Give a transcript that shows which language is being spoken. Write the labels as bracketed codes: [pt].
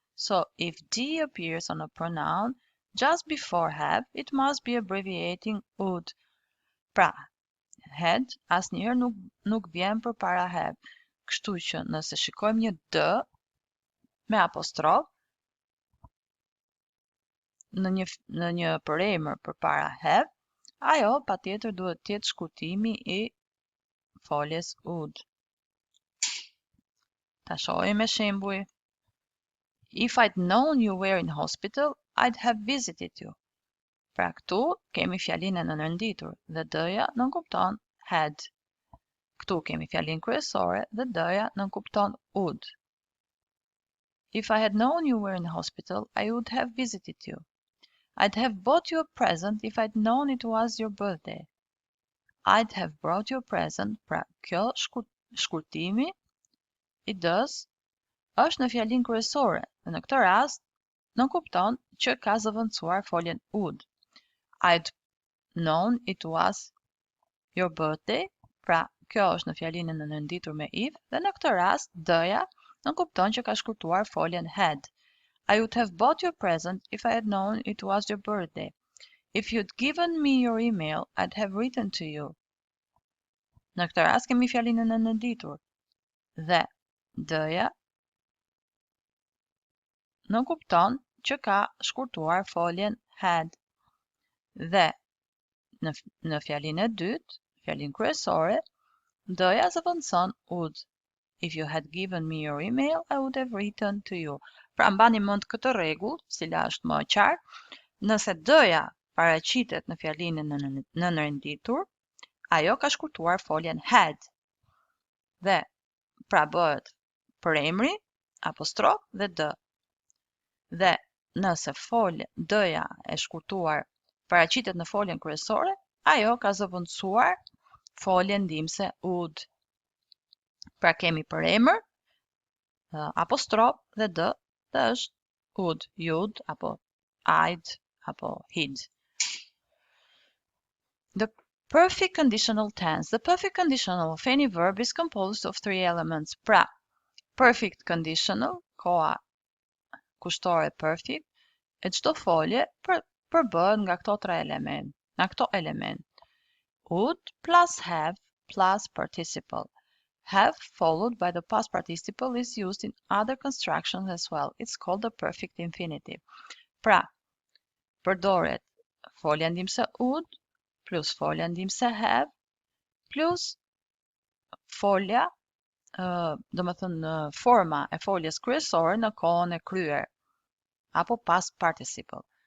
[en] So if D appears on a pronoun just before have, it must be abbreviating would. [sq] Pra, had asnjëherë nuk vjen përpara have. Kështu që nëse shikojmë një d me apostrof në një përemër përpara have, ajo patjetër duhet të jetë shkurtimi I foljes would. Ta shohim me shembuj. [en] If I'd known you were in hospital, I'd have visited you. [sq] Pra, këtu kemi fjalinë e nënrenditur dhe d-ja nënkupton had. Këtu kemi fjalinë kryesore dhe d-ja nënkupton would. [en] If I had known you were in hospital, I would have visited you. I'd have bought you a present if I'd known it was your birthday. I'd have brought you a present, [sq] pra kjo shkurtimi I d-s është në fjalinë kryesore dhe në këtë rast nënkupton që ka zëvendësuar foljen would. [en] I'd known it was your birthday, [sq] pra kjo është në fjalinë e nënrenditur me if dhe në këtë rast d-ja nënkupton që ka shkurtuar foljen had. [en] I would have bought you a present if I had known it was your birthday. If you'd given me your email, I'd have written to you. [sq] Në këtë rast kemi fjalinë e nënrenditur dhe d-ja nënkupton që ka shkurtuar foljen had. Dhe në fjalinë e dytë, fjalinë kryesore, d-ja zëvendëson would. [en] If you had given me your email, I would have written to you. [sq] Pra, mbani mend këtë rregull, cila është më e qartë, nëse d-ja paraqitet në fjalinë e nënrenditur, ajo ka shkurtuar foljen had. Dhe pra bëhet përemri, apostrof dhe d. Dhe nëse d-ja e shkurtuar paraqitet në foljen kryesore, ajo ka zëvendësuar foljen ndihmëse would. Pra kemi përemër, apostrof dhe d, dhe është would, you'd, apo I'd, apo he'd. [en] The perfect conditional tense. The perfect conditional of any verb is composed of three elements. [sq] Pra, perfect conditional, koha kushtore perfect, e çdo folje përbëhet nga këto tre element, nga këto element. [en] Would plus have plus participle. Have followed by the past participle is used in other constructions as well. It's called the perfect infinitive. [sq] Pra, përdoret folja ndihmëse would plus folja ndihmëse have plus folja, do më thënë forma e foljes kryesore në kohën e kryer, apo past participle.